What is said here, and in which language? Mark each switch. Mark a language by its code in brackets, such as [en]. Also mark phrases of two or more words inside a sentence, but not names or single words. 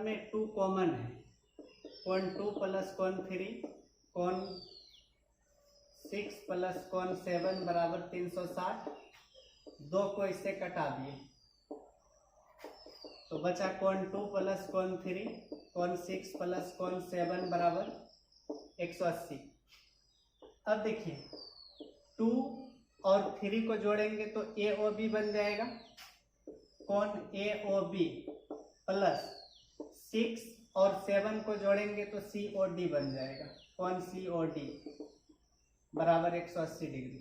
[hi] में 2 कॉमन है, कोण 2 प्लस कोण 3, कोण 6 प्लस कोण 7 बराबर 360, 2 को इससे कटा दिए तो बचा कोण 2 प्लस कोण 3, कोण 6 प्लस कोण 7 बराबर 180। अब देखिए 2 और 3 को जोड़ेंगे तो AOB बन जाएगा, कोण AOB प्लस 6 और 7 को जोड़ेंगे तो COD बन जाएगा, कोण COD बराबर 180 डिग्री।